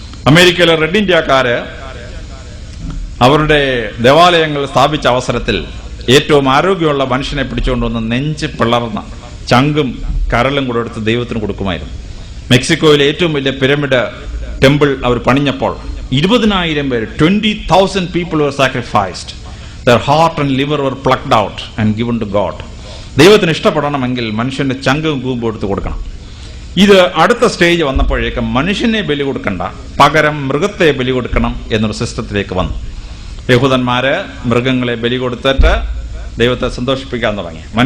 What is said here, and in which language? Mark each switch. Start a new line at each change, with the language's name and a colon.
Malayalam: അമേരിക്കയിലെ റെഡ് ഇന്ത്യക്കാര് അവരുടെ ദേവാലയങ്ങൾ സ്ഥാപിച്ച അവസരത്തിൽ ഏറ്റവും ആരോഗ്യമുള്ള മനുഷ്യനെ പിടിച്ചുകൊണ്ടുവന്ന് നെഞ്ച് പിളർന്ന ചങ്കും കരളും കൂടെ എടുത്ത് ദൈവത്തിന് കൊടുക്കുമായിരുന്നു. മെക്സിക്കോയിലെ ഏറ്റവും വലിയ പിരമിഡ് ടെമ്പിൾ അവർ പണിഞ്ഞപ്പോൾ 20,000 പേര്
English: 20,000 people were sacrificed. Their heart and liver were plucked out and given to God.
Malayalam: ദൈവത്തിന് ഇഷ്ടപ്പെടണമെങ്കിൽ മനുഷ്യന്റെ ചങ്കും കൂമ്പും എടുത്ത് കൊടുക്കണം. ഇത് അടുത്ത സ്റ്റേജ് വന്നപ്പോഴേക്കും മനുഷ്യനെ ബലി കൊടുക്കണ്ട, പകരം മൃഗത്തെ ബലി കൊടുക്കണം എന്നൊരു സിസ്റ്റത്തിലേക്ക് വന്നു. യഹൂദന്മാര് മൃഗങ്ങളെ ബലി കൊടുത്തിട്ട് ദൈവത്തെ സന്തോഷിപ്പിക്കാൻ തുടങ്ങി.